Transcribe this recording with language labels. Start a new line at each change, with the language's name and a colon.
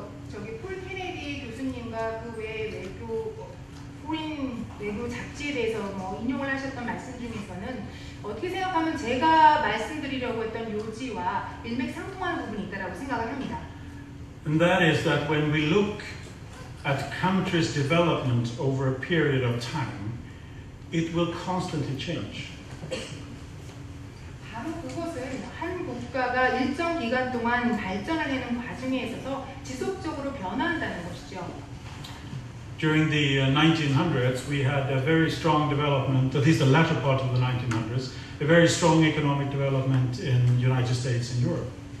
Korean: 저기 폴 케네디 교수님과 그 외 포린 외교 잡지에 대해서 인용을 하셨던 말씀 중에서는 어떻게 생각하면 제가 말씀드리려고 했던 요지와 일맥상통하는 부분이 있다라고 생각을 합니다.
English: And that is that when we look at countries' development over a period of time, it will constantly change.
Korean: 바로 그것은 한 국가가 일정 기간 동안 발전하는 과정에 있어서 지속적으로 변화한다는 것이죠.
English: During the 1900s, we had a very strong development, at least the latter part of the 1900s, a very strong economic development in the United States and Europe.